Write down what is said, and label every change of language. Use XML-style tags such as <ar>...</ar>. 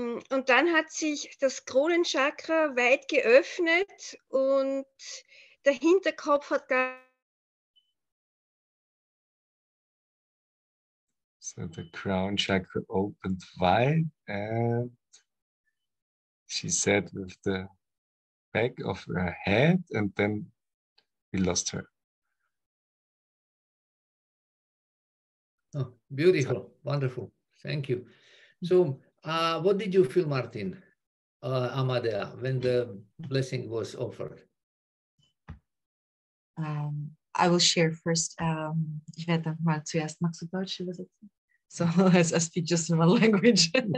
<de>Und dann hat sich das Kronenchakra weit geöffnet und der Hinterkopf hat gar</de> <en>So the crown chakra opened wide, and she said with the back of her head, and then we lost her. Oh, beautiful, wonderful. Thank you. So, what did you feel, Martin, Amadea, when the blessing was offered? I will share first.</en> <de>Ich werde mal zuerst, magst du Deutsch übersetzen?</de> <en>So, as I speak just in one language.</en>